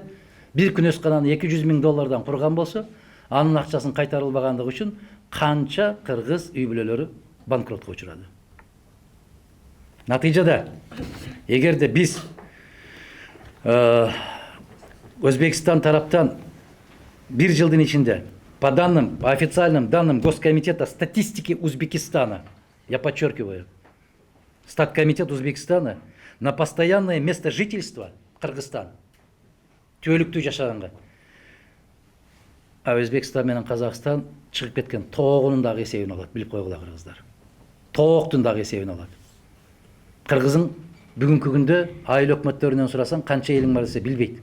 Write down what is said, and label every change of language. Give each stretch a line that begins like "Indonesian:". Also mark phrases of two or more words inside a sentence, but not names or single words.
Kyrgyz: Бир күнөскананы 200 миң доллардан курган болсо, анын акчасын кайтарылбагандыгы үчүн канча кыргыз үй бүлөлөрү банкротко учурады. Натыйжада, эгерде биз Өзбекстан тараптан bir жылдын ичинде
Russian: по данным, по официальным данным Госкомитета статистики Узбекистана, я подчеркиваю, Статкомитет Узбекистана на постоянное место жительства Кыргызстан,
Kyrgyz: түөлүктүү жашаганга. А Өзбекстан менен Казакстан чыгып кеткен тоогунун дагы эсебин алат, билип койгула кыргыздар. Тооктун дагы эсебин алат. Кыргыздын бүгүнкү күндө айыл өкмөттөрүнөн сурасаң канча элиң бар десе билбейт.